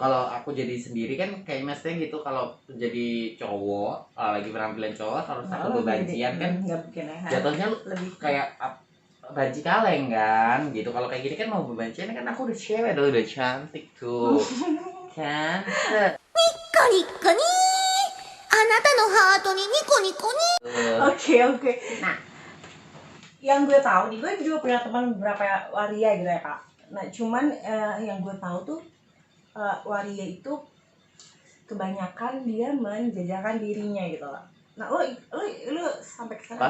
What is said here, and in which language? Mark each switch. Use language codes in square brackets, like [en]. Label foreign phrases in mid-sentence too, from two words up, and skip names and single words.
[id] Kalau aku jadi sendiri kan kayak maksudnya gitu, kalau jadi cowok lagi penampilan cowok harus aku bebancian kan, jatuhnya lebih kayak banci kaleng kan gitu. Kalau kayak gini kan mau bebancian kan aku udah cewek, udah cantik tuh kan. [ja] ニッコニッコニーあなたのハートににこにこにー. [id] Oke. Nah, yang gue tahu nih, gue juga punya teman beberapa waria gitu ya kak. Nah cuman yang gue tahu tuh waria itu kebanyakan dia menjajakan dirinya gitu loh. Nah lu sampai ke sana?